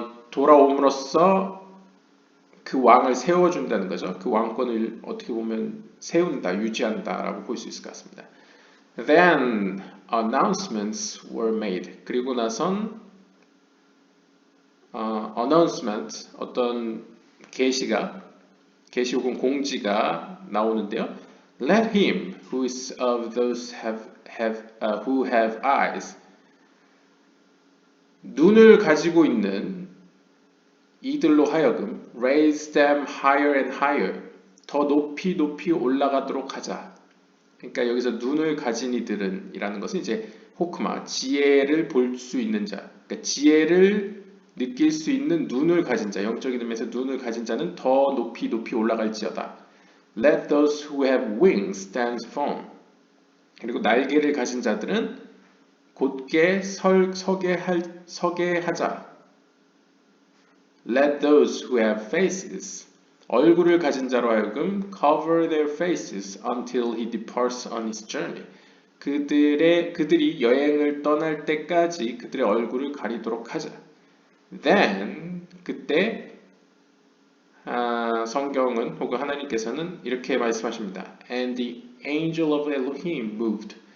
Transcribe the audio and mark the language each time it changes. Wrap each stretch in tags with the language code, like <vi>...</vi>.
<ko>돌아옴으로써 그 왕을 세워준다는 거죠. 그 왕권을 어떻게 보면 세운다, 유지한다라고 볼 수 있을 것 같습니다.</ko> <en>Then announcements were made.</en> <ko>그리고 나선 announcement 어떤 계시 혹은 공지가 나오는데요.</ko> <en>Let him who is of those who have eyes.</en> <ko>눈을 가지고 있는 이들로 하여금</ko> <en>raise them higher and higher.</en> <ko>더 높이 높이 올라가도록 하자. 그러니까 여기서 눈을 가진 이들은 이라는 것은 이제 호크마, 지혜를 볼 수 있는 자. 그러니까 지혜를 느낄 수 있는 눈을 가진 자, 영적인 의미에서 눈을 가진 자는 더 높이 높이 올라갈지어다.</ko> <en>Let those who have wings stand firm.</en> <ko>그리고 날개를 가진 자들은 곧게 서게 하자.</ko> <en>Let those who have faces,</en> <ko>얼굴을 가진 자로 하여금</ko> <en>cover their faces until he departs on his journey.</en> <ko>그들이 여행을 떠날 때까지 그들의 얼굴을 가리도록 하자.</ko> <en>Then,</en> <ko>그때 성경은 혹은 하나님께서는 이렇게 말씀하십니다.</ko> <en>And the angel of Elohim moved.</en>